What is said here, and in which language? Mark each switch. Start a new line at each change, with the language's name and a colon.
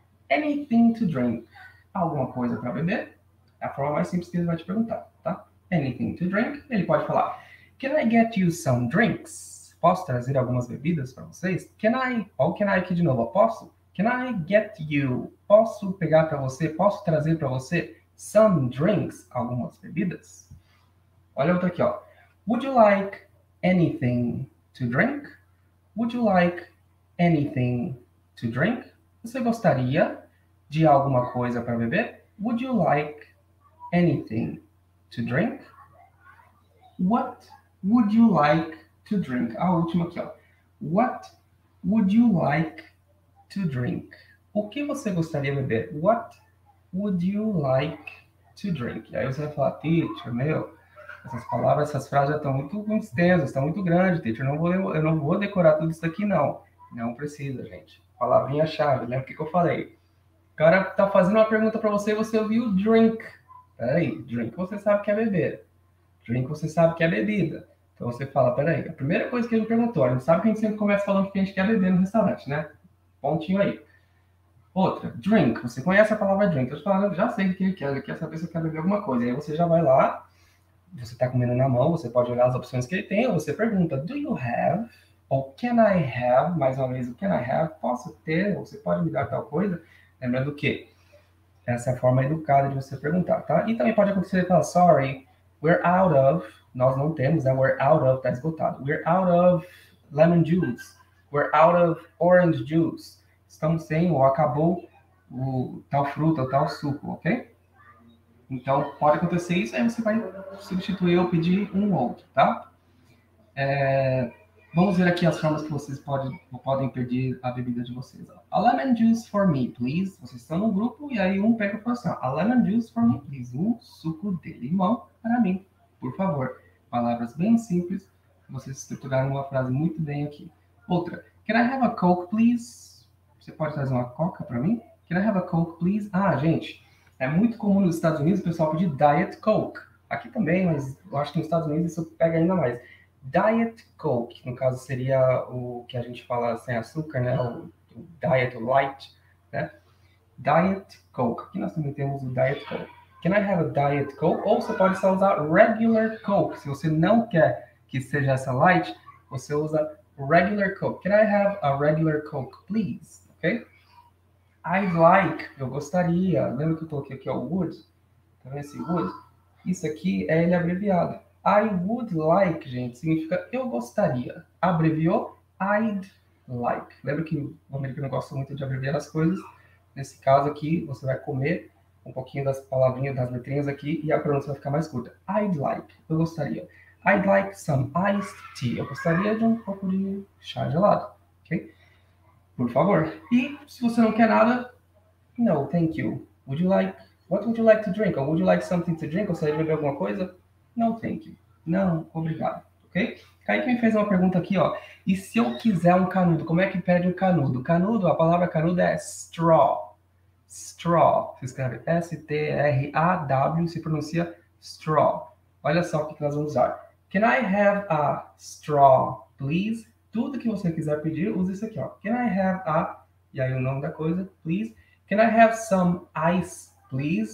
English: Anything to drink?
Portuguese: Alguma coisa para beber? É a forma mais simples que ele vai te perguntar, tá? Anything to drink? Ele pode falar,
English: can I get you some drinks?
Portuguese: Posso trazer algumas bebidas para vocês? Ou
English: can I
Portuguese: aqui de novo, posso?
English: Can I get you?
Portuguese: Posso pegar para você? Posso trazer para você
English: some drinks?
Portuguese: Algumas bebidas? Olha outra aqui, ó.
English: Would you like anything to drink? Would you like anything to drink?
Portuguese: Você gostaria de alguma coisa para beber?
English: Would you like anything to drink? What would you like to drink?
Portuguese: A última aqui, ó.
English: What would you like to drink?
Portuguese: O que você gostaria de beber?
English: What would you like to drink?
Portuguese: E aí você vai falar, teacher, meu, essas palavras, essas frases já estão muito extensas, estão muito grandes, teacher. Eu não vou decorar tudo isso aqui, não. Não precisa, gente. Palavrinha-chave, lembra o que eu falei? O cara tá fazendo uma pergunta para você e você ouviu drink. Peraí, drink você sabe que é beber. Drink você sabe que é bebida. Então você fala, peraí, a primeira coisa que ele me perguntou, a gente sabe que a gente sempre começa falando que a gente quer beber no restaurante, né? Pontinho aí. Outra, drink. Você conhece a palavra drink. Eu tô falando, já sei o que ele quer saber se eu quero beber alguma coisa. Aí você já vai lá, você tá comendo na mão, você pode olhar as opções que ele tem, ou você pergunta,
English: do you have?
Portuguese: Ou
English: can I have?
Portuguese: Mais uma vez, o can I have? Posso ter? Ou você pode me dar tal coisa? Lembrando que essa é a forma educada de você perguntar, tá? E também pode acontecer ele falar,
English: sorry, we're out of,
Portuguese: nós não temos, né?
English: We're out of,
Portuguese: tá esgotado.
English: We're out of lemon juice. We're out of orange juice.
Portuguese: Estamos sem, ou acabou o tal fruta, ou tal suco, ok? Então, pode acontecer isso, aí você vai substituir ou pedir um outro, tá? Vamos ver aqui as formas que vocês podem pedir a bebida de vocês.
English: A lemon juice for me, please.
Portuguese: Vocês estão no grupo e aí um pega e fala assim,
English: a lemon juice for me, please.
Portuguese: Um suco de limão para mim, por favor. Palavras bem simples, vocês estruturaram uma frase muito bem aqui.
English: Outra, can I have a Coke, please?
Portuguese: Você pode trazer uma Coca para mim?
English: Can I have a Coke, please?
Portuguese: Ah, gente, é muito comum nos Estados Unidos o pessoal pedir Diet Coke. Aqui também, mas eu acho que nos Estados Unidos isso pega ainda mais. Diet Coke, no caso seria o que a gente fala sem açúcar, né? O Diet, o Light, né? Diet Coke. Aqui nós também temos o Diet Coke.
English: Can I have a Diet Coke?
Portuguese: Ou você pode só usar Regular Coke. Se você não quer que seja essa Light, você usa Regular Coke.
English: Can I have a Regular Coke, please? Ok? I'd like,
Portuguese: eu gostaria. Lembra que eu coloquei aqui, ó, would? Tá vendo esse would? Isso aqui é ele abreviado.
English: I would like,
Portuguese: gente, significa eu gostaria. Abreviou,
English: I'd like.
Portuguese: Lembra que o americano gosta muito de abreviar as coisas? Nesse caso aqui, você vai comer um pouquinho das palavrinhas, das letrinhas aqui, e a pronúncia vai ficar mais curta.
English: I'd like,
Portuguese: eu gostaria.
English: I'd like some iced tea.
Portuguese: Eu gostaria de um pouco de chá gelado, ok? Por favor. E se você não quer nada,
English: no, thank you. Would you like, what would you like to drink? Or would you like something to drink?
Portuguese: Gostaria de beber alguma coisa?
English: No, thank you.
Portuguese: Não, obrigado. Ok? Kaique me fez uma pergunta aqui, ó. E se eu quiser um canudo, como é que pede um canudo? Canudo, a palavra canudo é straw. Straw. Se escreve S-T-R-A-W, se pronuncia straw. Olha só o que nós vamos usar.
English: Can I have a straw, please?
Portuguese: Tudo que você quiser pedir, use isso aqui, ó.
English: Can I have a...
Portuguese: E aí o nome da coisa, please.
English: Can I have some ice, please?